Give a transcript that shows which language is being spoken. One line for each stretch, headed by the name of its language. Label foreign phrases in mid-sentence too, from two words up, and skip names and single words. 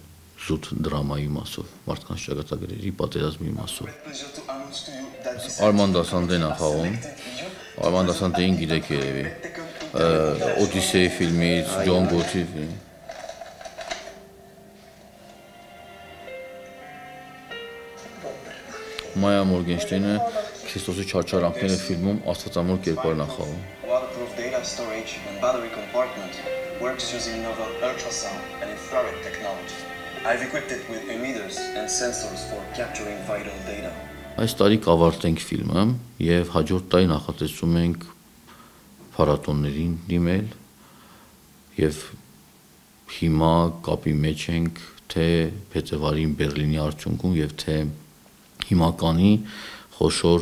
Armenian: զուտ դրամայի մասով, մարդկանց ճակատագրերի պատերազմի մասով։ Արման Դասանդեն է խաղում, Արման Դասանդենին գիտեք երևի, Օդիսեյ ֆիլմից, Ջոն Գոթի ֆիլմ։ Մայա Մորգենշտեյնը Քրիստոսի չարչարանքները ֆիլմում աստվածամոր կերպարն է խաղում։
English: Waterproof data storage and battery compartment works using novel ultrasound and infrared technology. I've equipped it with emitters and sensors for capturing vital data.
Armenian: Այս տարի կավարտենք ֆիլմը եւ հաջորդ տարի նախատեսում ենք փառատոներին դիմել եւ հիմա կապի մեջ ենք թե փետրվարին Բերլինի արդյունքում եւ թե հիմականի խոշոր